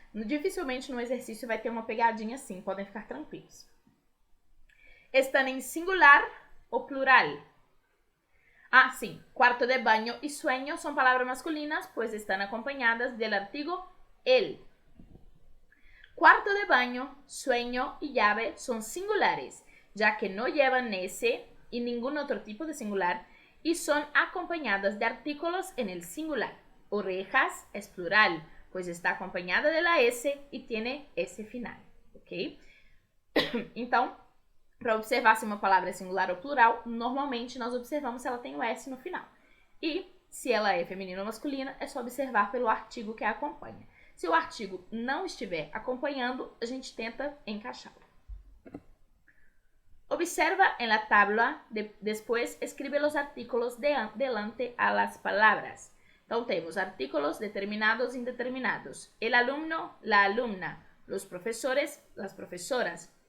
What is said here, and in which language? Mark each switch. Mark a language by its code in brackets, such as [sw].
[pt] Dificilmente no exercício vai ter uma pegadinha assim, podem ficar tranquilos. Estão em singular ou plural? Ah, sim. Cuarto de baño e sueño são palavras masculinas, pois estão acompanhadas do artigo el. [es] Cuarto de baño, sueño y llave son singulares, ya que no llevan ese y ningún otro tipo de singular y son acompañadas de artículos en el singular. Orejas es plural, pues está acompañada de la S y tiene S final, ok? [pt] Então, para observar se uma palavra é singular ou plural, normalmente nós observamos se ela tem o S no final. E se ela é feminina ou masculina, é só observar pelo artigo que a acompanha. Se o artigo não estiver acompanhando, a gente tenta encaixá-lo. [es] Observa en la tabla, después escribe los artículos delante a las palabras. [pt] Então, temos artículos determinados e indeterminados. [es] El alumno, la alumna, los profesores, las profesoras.